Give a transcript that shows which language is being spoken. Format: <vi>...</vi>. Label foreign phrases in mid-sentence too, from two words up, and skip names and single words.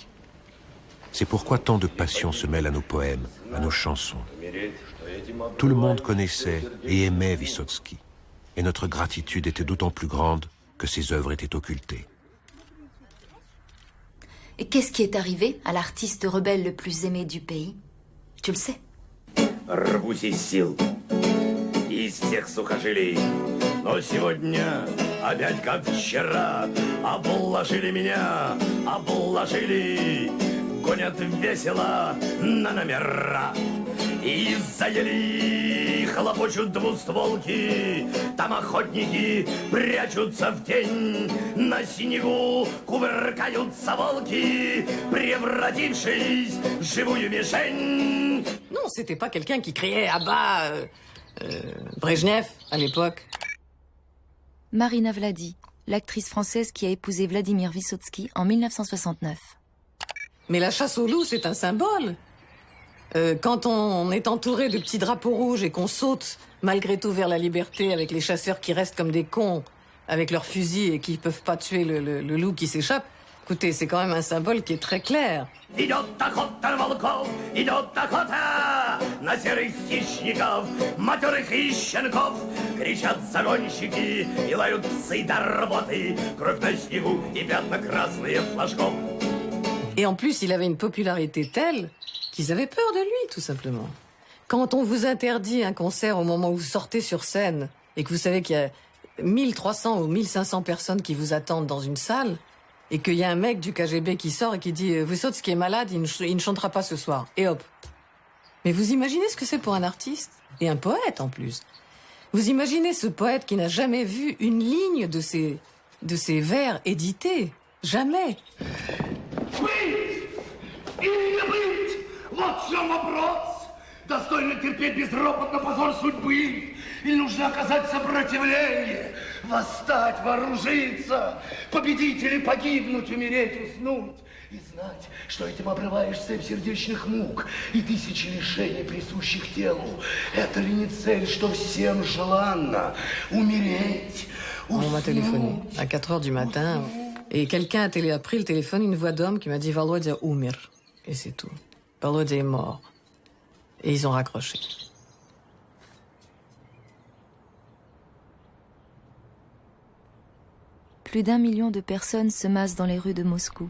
<fr>C'est pourquoi tant de passion se mêle à nos poèmes, à nos chansons. Tout le monde connaissait et aimait Wysocki, et notre gratitude était d'autant plus grande que ses œuvres étaient occultées. Et qu'est-ce qui est arrivé à l'artiste rebelle le plus aimé du pays? Tu le sais?</fr> <ru>Рвусь из сил, из всех сухожилий, но сегодня опять как вчера обложили меня, обложили, гонят весело на номера. И заели хлопочут двустволки, там охотники прячутся в тень, на снегу кувыркаются волки, превратившись в живую мишень.</ru> <fr>Non, c'était pas quelqu'un qui criait à bas Brejnev à l'époque. Marina Vladi, l'actrice française qui a épousé Vladimir Wysocki en 1969. Mais la chasse au loup, c'est un symbole. Quand on est entouré de petits drapeaux rouges et qu'on saute malgré tout vers la liberté avec les chasseurs qui restent comme des cons avec leurs fusils et qui peuvent pas tuer le loup qui s'échappe, écoutez, c'est quand même un symbole qui est très clair.</fr> <ru>Идет охота на волков, идет охота на серых хищников, матерых и щенков. Кричат загонщики и лают псы до работы, кровь на снегу и пятна красные флажков.</ru> <fr>Et en plus, il avait une popularité telle qu'ils avaient peur de lui, tout simplement. Quand on vous interdit un concert au moment où vous sortez sur scène et que vous savez qu'il y a 1300 ou 1500 personnes qui vous attendent dans une salle et qu'il y a un mec du KGB qui sort et qui dit « Wysocki est malade, il ne chantera pas ce soir. » Et hop. Mais vous imaginez ce que c'est pour un artiste? Et un poète, en plus. Vous imaginez ce poète qui n'a jamais vu une ligne de ses vers édités? Jamais.</fr> <ru>Вот в чем вопрос. Достойно терпеть безропотно позор судьбы. Или нужно оказать сопротивление, восстать, вооружиться, победить или погибнуть, умереть, уснуть. И знать, что этим обрываешь цепь сердечных мук и тысячи лишений, присущих телу. Это ли не цель, что всем желанно? Умереть, uснуть.</ru> <fr>On m'a téléphoné à 4 heures du matin et quelqu'un a pris le téléphone, une voix d'homme qui m'a dit « Volodya umir ». Et c'est tout. Volodya est mort. Et ils ont raccroché. Plus d'1 million de personnes se massent dans les rues de Moscou.</fr>